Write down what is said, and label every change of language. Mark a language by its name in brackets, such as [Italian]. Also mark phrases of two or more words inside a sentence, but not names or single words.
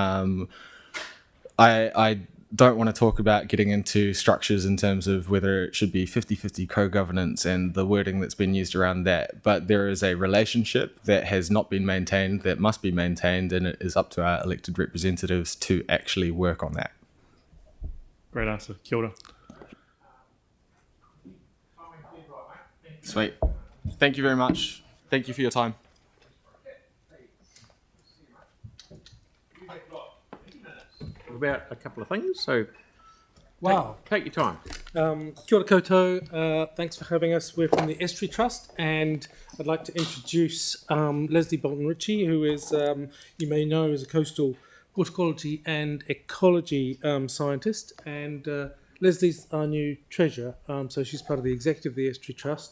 [English] I don't want to talk about getting into structures in terms of whether it should be 50-50 co-governance and the wording that's been used around that, but there is a relationship that has not been maintained that must be maintained, and it is up to our elected representatives to actually work on that. Great answer. [Māori] Kia ora. [English] Sweet. Thank you very much. Thank you for your time. About a couple of things, so Wow. take your time. [Māori] Kia ora koutou. [English] Thanks for having us. We're from the Estuary Trust, and I'd like to introduce Leslie Bolton-Ritchie, who is, you may know, is a coastal water quality and ecology scientist. And Leslie's our new treasurer, so she's part of the executive of the Estuary Trust.